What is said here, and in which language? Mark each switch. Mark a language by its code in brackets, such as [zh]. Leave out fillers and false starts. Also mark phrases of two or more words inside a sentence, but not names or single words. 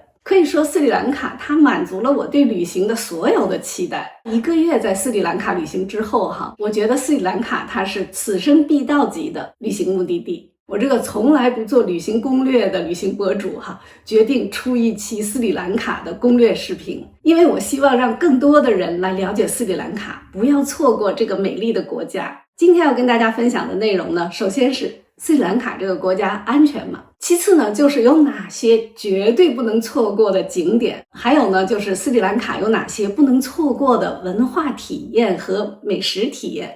[zh] 可以说斯里蘭卡它滿足了我對旅行的所有的期待。1個月在斯里蘭卡旅行之後哈，我覺得斯里蘭卡它是此生必到級的旅行目的地。我這個從來不做旅行攻略的旅行博主哈，決定出一期斯里蘭卡的攻略視頻，因為我希望讓更多的人來了解斯里蘭卡，不要錯過這個美麗的國家。今天要跟大家分享的內容呢，首先是斯里蘭卡這個國家安全嗎？其次呢，就是有哪些絕對不能錯過的景點，還有呢，就是斯里蘭卡有哪些不能錯過的文化體驗和美食體驗。